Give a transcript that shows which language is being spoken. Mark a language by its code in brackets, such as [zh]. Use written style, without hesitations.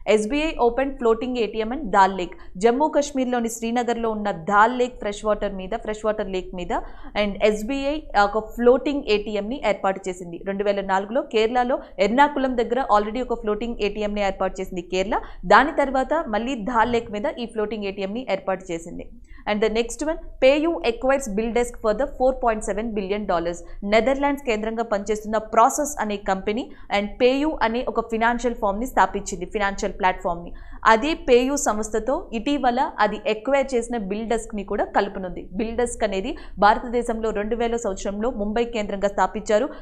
[te] SBI open floating ATM and dal lake. Jammu కాశ్మీర్లోని శ్రీనగర్లో ఉన్న dal lake fresh water lake మీద and SBI ఒక ఫ్లోటింగ్ ATMని ఏర్పాటు చేసింది. 2004లో కేరళలో ఎర్నాకులం దగ్గర ఆల్రెడీ ఒక ఫ్లోటింగ్ ATMని ఏర్పాటు చేసింది కేరళ. దాని తర్వాత మళ్ళీ దాల్ లేక్ మీద ఈ ఫ్లోటింగ్ ATMని ఏర్పాటు చేసింది. [en] And the next one, PayU acquires BillDesk for the $4.7 billion. [te] Netherlands కేంద్రంగా పనిచేస్తున్న ప్రాసెస్ అనే కంపెనీ అండ్ PayU అనే ఒక ఫినాన్షియల్ ఫామ్ని స్థాపించింది, ఫినాన్షియల్ ప్లాట్ఫామ్ని. అదే PayU సంస్థతో ఇటీవల అది ఎక్వైర్ చేసిన BillDeskని కూడా కలుపునుంది. BillDesk అనేది భారతదేశంలో 2000 సంవత్సరంలో ముంబై కేంద్రంగా స్థాపించారు.